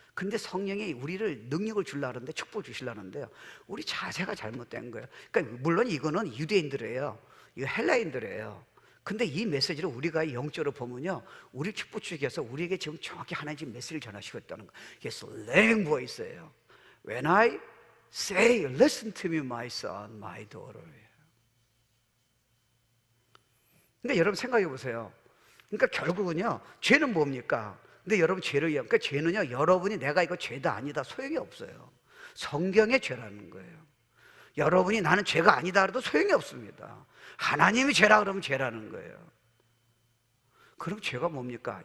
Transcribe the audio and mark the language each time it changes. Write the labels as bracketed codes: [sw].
[ko] 근데 성령이 우리를 능력을 주려는데, 축복을 주시려는데요, 우리 자세가 잘못된 거예요. 그러니까 물론 이거는 유대인들이에요, 이거 헬라인들이에요. 근데 이 메시지를 우리가 영적으로 보면요, 우리 축복주기에서 우리에게 지금 정확히 하나님 지금 메시지를 전하시고 있다는 거예요. 이게 슬랭 보이스예요. [en] When I say, listen to me, my son, my daughter. [ko] 근데 여러분 생각해 보세요. 그러니까 결국은요, 죄는 뭡니까? 근데 여러분 죄를 그러니까 죄는요, 여러분이 내가 이거 죄다 아니다 소용이 없어요. 성경의 죄라는 거예요. 여러분이 나는 죄가 아니다 그래도 소용이 없습니다. 하나님이 죄라 그러면 죄라는 거예요. 그럼 죄가 뭡니까?